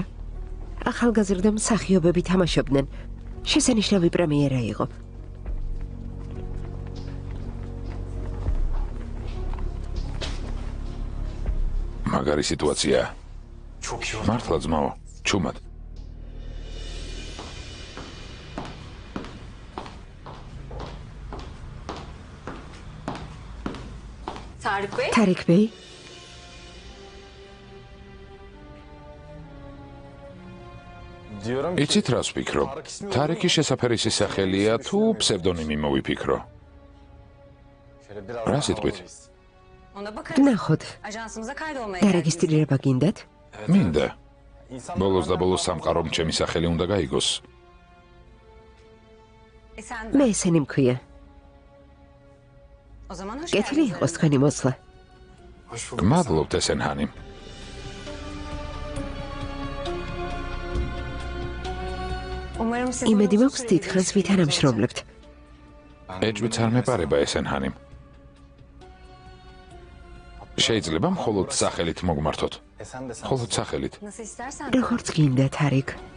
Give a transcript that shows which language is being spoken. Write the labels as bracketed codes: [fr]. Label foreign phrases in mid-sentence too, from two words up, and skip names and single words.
[ka] ახალგაზრდა მსახიობები თამაშობდნენ. შესანიშნავი პრემიერა იყო. მაგარი სიტუაცია. [tr] Çok iyi oldu. [ka] მართლა ძმაო, ჩუმად. [tr] Tarık Bey, [ka] თარიქ ბეი, იცით რას ვფიქრობ? თარიქი შესაფერისი სახელია თუ ფსევდონიმი მოვიფიქრო? რა სიტყვით? [tr] ona bakarız. [ka] ნახოთ. [tr] Ajansımıza kaydolmaya [ka] დარეგისტრირება გინდათ? მინდა. ბოლოს და ბოლოს სამყარომ ჩემი სახელი უნდა გაიგოს. [tr] Sen [ka] მე ესენი მქვია. [tr] o zaman hoş [ka] კეთილი [tr] geldiniz. [ka] იყოს თქვენი მოსვლა. [tr] Hoş bulduk. [ka] გმადლობთ ესენჰანი. [tr] Umarım siz [ka] იმედი მაქვს დიდხანს ვითანამშრომლებთ. ეჭვიც არ მეპარება ესენჰანი. შეიძლება მხოლოდ სახელით მოგმართოთ. მხოლოდ სახელით. [tr] Nasıl istersen. [ka] როგორც გინდა თარიქ.